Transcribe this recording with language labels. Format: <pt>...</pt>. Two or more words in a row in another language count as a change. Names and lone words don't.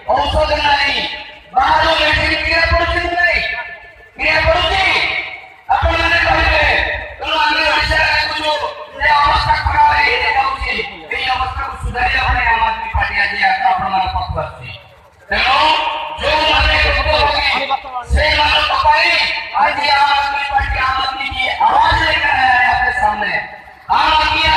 <or>ଔଷଧ ନାହିଁ, ବାହାରୁ ମେଡିସିନ କିଣା ପଡୁଛି ନାହିଁ, କିଣା ପଡୁଛି। ଆପଣମାନେ କହିବେ ତେଣୁ ଆମେ ଓଡ଼ିଶାରେ ଦେଖୁଛୁ ଯେ ଅବସ୍ଥା ଖରାପ ହେଇଯାଉଛି। ଏଇ ଅବସ୍ଥାକୁ ସୁଧାରିବା ପାଇଁ ଆମ୍ ଆଦମୀ ପାର୍ଟି ଆଜି ଆପଣମାନଙ୍କ ପାଖକୁ ଆସୁଛି। ତେଣୁ ଯୋଉମାନେ ଭୋଗୀ ସେଇମାନଙ୍କ ପାଇଁ</or> <hi>आदमी पार्टी आम आदमी की आवाज लेकर आया है आपके सामने। आम आदमी</hi>